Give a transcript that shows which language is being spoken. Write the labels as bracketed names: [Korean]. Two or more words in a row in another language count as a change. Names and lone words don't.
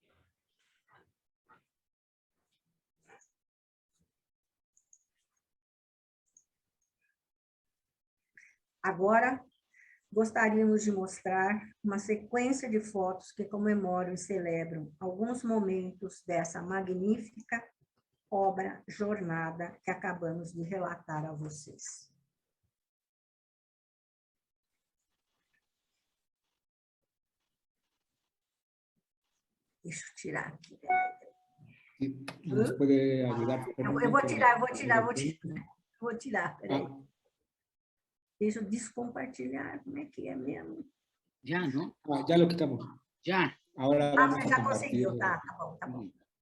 [Portuguese] Agora, gostaríamos de mostrar uma sequência de fotos que comemoram e celebram alguns momentos dessa magnífica obra, jornada que acabamos de relatar a vocês. Deixa eu tirar aqui. [Spanish] ¿Nos puede ayudar? [Portuguese] Eu vou tirar, peraí. Deixa eu descompartilhar, como é que é mesmo? [Spanish] Ya, ¿no? Ya lo quitamos. Ya. Ahora Ah, vamos [Portuguese] você [Spanish] a [Portuguese] já [Spanish] compartir. [Portuguese] conseguiu, tá bom, tá bom.